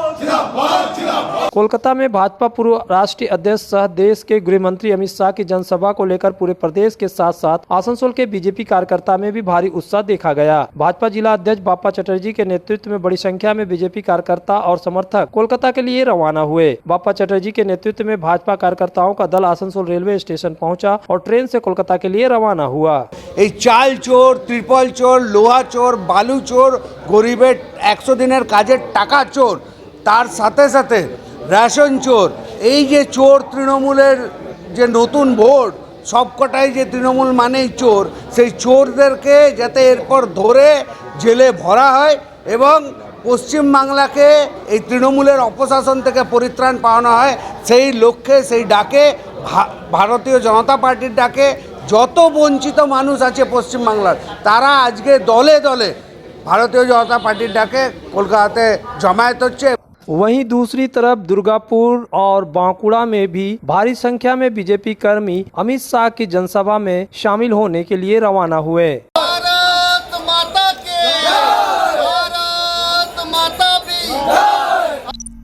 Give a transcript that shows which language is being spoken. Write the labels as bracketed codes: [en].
[hi] कोलकाता में भाजपा पूर्व राष्ट्रीय अध्यक्ष सह देश के गृह मंत्री अमित शाह की जनसभा को लेकर पूरे प्रदेश के साथ साथ आसनसोल के बीजेपी कार्यकर्ता में भी भारी उत्साह देखा गया। भाजपा जिला अध्यक्ष बाप्पा चटर्जी के नेतृत्व में बड़ी संख्या में बीजेपी कार्यकर्ता और समर्थक कोलकाता के लिए रवाना हुए। बाप्पा चटर्जी के नेतृत्व में भाजपा कार्यकर्ताओं का दल आसनसोल रेलवे स्टेशन पहुँचा और ट्रेन से कोलकाता के लिए रवाना हुआ। [bn] चाल चोर, त्रिपल चोर, लोहा चोर, बालू चोर, गरीबेर 100 दिनेर काजेर टाका चोर, तार साथे साथे রেশন চোর, এই যে চোর তৃণমূলের যে নতুন ভোট সবকটাই যে তৃণমূল মানেই চোর, সেই চোরদেরকে যাতে এরপর ধরে জেলে ভরা হয় এবং পশ্চিমবাংলাকে এই তৃণমূলের অপশাসন থেকে পরিত্রাণ পাওয়ানো হয়, সেই লক্ষ্যে সেই ডাকে ভারতীয় জনতা পার্টির ডাকে যত বঞ্চিত মানুষ আছে পশ্চিমবাংলার তারা আজকে দলে দলে ভারতীয় জনতা পার্টির ডাকে কলকাতাতে জমায়েত হচ্ছে। [hi] वहीं दूसरी तरफ दुर्गापुर और बांकुड़ा में भी भारी संख्या में बीजेपी कर्मी अमित शाह की जनसभा में शामिल होने के लिए रवाना हुए। भारत माता के, भारत माता की।